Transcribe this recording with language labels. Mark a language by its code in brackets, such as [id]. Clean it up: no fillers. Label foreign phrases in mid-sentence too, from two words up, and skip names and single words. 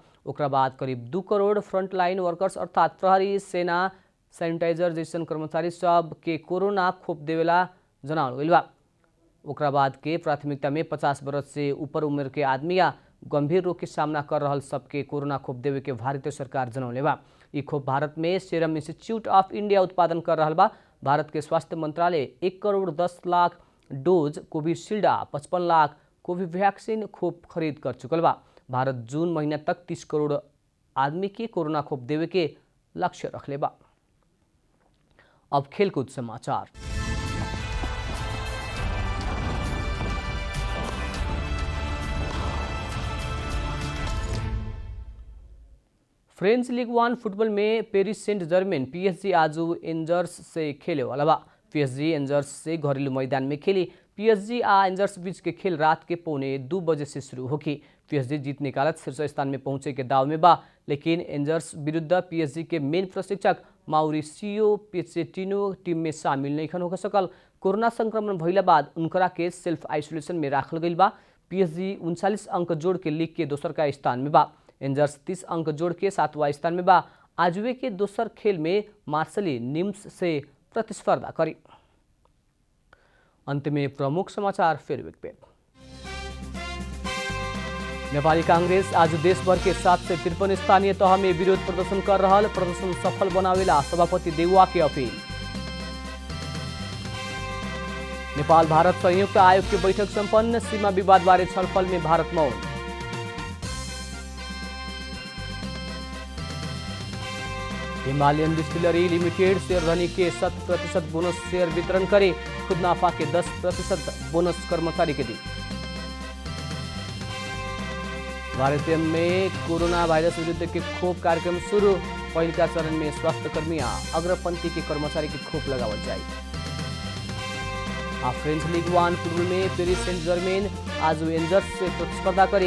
[bho] ओकरा बाद करीब 2 करोड़ [en] frontline workers [bho] अर्थात प्रहरी, सेना, सैनिटाइजर जैसन कर्मचारी सब के कोरोना खोप देवेला जनावल गइल बा। ओकरा बाद के प्राथमिकता में 50 वर्ष से ऊपर उम्र के आदमी या गंभीर रोग के सामना कर रहल सबके कोरोना खोप देवे के भारतीय सरकार जनौले बा। ई खोप भारत में सीरम इंस्टीट्यूट ऑफ इंडिया उत्पादन कर रहल बा। भारत के स्वास्थ्य मंत्रालय 1 करोड़ 10 लाख डोज कोविशील्ड आ 55 लाख कोविवैक्सीन खोप खरीद कर चुकल बा। भारत जून महीना तक 30 करोड़ आदमी के कोरोना खोप देवे के लक्ष्य रखले बा। अब खेलकूद समाचार। फ्रेंच लीग 1 फुटबॉल में पेरिस सेंट जर्मेन PSG आज एंजर्स से खेले वाला बा। PSG एंजर्स से घरेलू मैदान में खेली। PSG आ एंजर्स बीच के खेल रात के 1:45 बजे से शुरू होगी। PSG जीत निकालत शीर्ष स्थान में पहुंचे के दाव में बा, लेकिन एंजर्स विरुद्ध PSG के मेन प्रशिक्षक माउरिसियो पोचेटिनो टीम में शामिल नहीं हो सकल। कोरोना संक्रमण भइला बाद उनकरा के [en] self isolation [bho] में राखल गइल बा। PSG 39 अंक जोड़ के लीग के दोसर का स्थान में बा। एंजर्स 30 अंक जोड़ के 7वां स्थान में बा। आजुए के दोसर खेल में मार्सेली निम्स से प्रतिस्पर्धा करी। अंत में प्रमुख समाचार फिर एक बेर। नेपाली कांग्रेस आज देशभर के 753 स्थानीय तह में विरोध प्रदर्शन कर रहा। प्रदर्शन सफल बनावेला सभापति देउवा के अपील। नेपाल भारत संयुक्त आयोग की बैठक संपन्न। सीमा विवाद बारे छलफल में भारत मौन। हिमालयन डिस्टिलरी लिमिटेड शेयरधनी के 100% [en] bonus share [bho] वितरण करे। खुद नाफा के 10% बोनस कर्मचारी के दी। भारत में कोरोना वायरस विरुद्ध के खोप कार्यक्रम शुरू। पहिलका चरण में स्वास्थ्यकर्मी अग्रपंथी के कर्मचारी के खोप लगावल जाए। फ्रेंच लीग 1 फुटबॉल में पेरिस सेंट जर्मेन आज एंजर्स से प्रतिस्पर्धा करे।